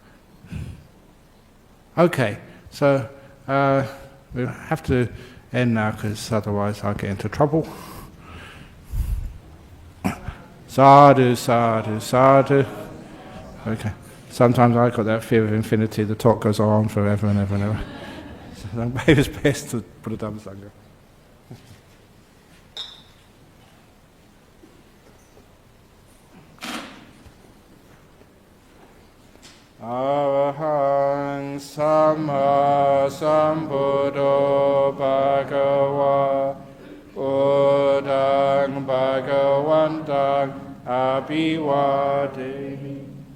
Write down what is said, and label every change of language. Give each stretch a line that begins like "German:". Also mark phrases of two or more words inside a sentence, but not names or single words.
English: Okay, so we'll have to end now because otherwise I'll get into trouble.
Pali: Sadhu, sadhu, sadhu.
English: Okay. Sometimes I've got that fear of infinity, the talk goes on forever and ever and ever. So maybe it's best to put a Dhamma Sangha.
Pali: Arahang Samma Sambuddho Bhagava Buddhaṃ Bhagavatam Abhivademi.